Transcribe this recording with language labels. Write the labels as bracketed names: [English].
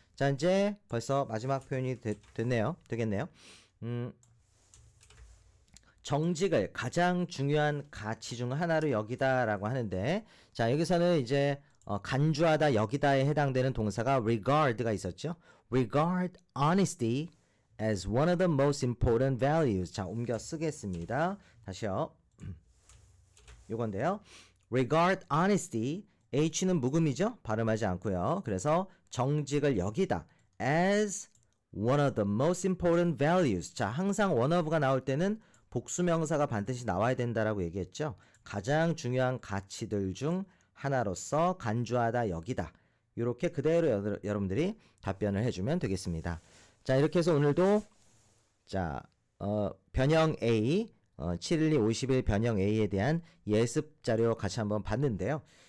[Korean] 자, 이제 벌써 마지막 표현이 되겠네요. 정직을 가장 중요한 가치 중 하나로 여기다라고 하는데, 자, 여기서는 이제 간주하다, 여기다에 해당되는 동사가 regard가 있었죠. [English] regard honesty as one of the most important values. [Korean] 자, 옮겨 쓰겠습니다. 다시요. 요건데요. [English] regard honesty, [Korean] H는 묵음이죠. 발음하지 않고요. 그래서 정직을 여기다 [English] as one of the most important values. [Korean] 자, 항상 one of가 나올 때는 복수명사가 반드시 나와야 된다라고 얘기했죠. 가장 중요한 가치들 중 하나로서 간주하다, 여기다. 이렇게 그대로 여러분들이 답변을 해주면 되겠습니다. 자, 이렇게 해서 오늘도 자, 변형 A, 712, 51 변형 A에 대한 예습 자료 같이 한번 봤는데요.